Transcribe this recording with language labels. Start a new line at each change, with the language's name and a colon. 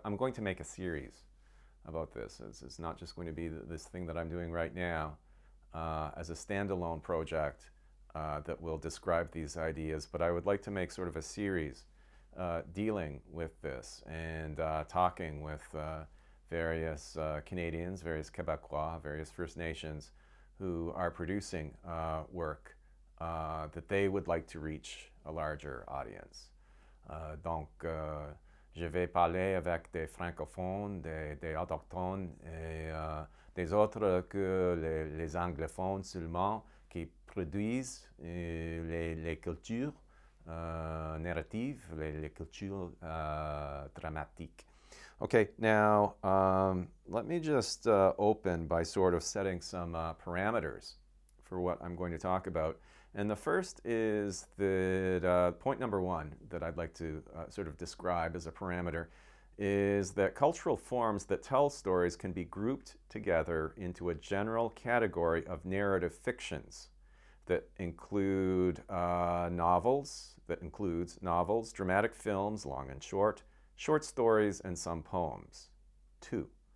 English: I'm going to make a series about this. It's not just going to be this thing that I'm doing right now as a standalone project that will describe these ideas, but I would like to make sort of a series dealing with this and talking with various Canadians, various Quebecois, various First Nations who are producing work that they would like to reach a larger audience.
French: Donc, je vais parler avec des francophones, des autochtones et des autres que les anglophones seulement qui produisent les cultures narratives, les cultures dramatiques.
English: Okay, now let me just open by sort of setting some parameters for what I'm going to talk about. And the first is that point number one that I'd like to sort of describe as a parameter is that cultural forms that tell stories can be grouped together into a general category of narrative fictions that includes novels, dramatic films, long and short stories, and some poems. 2.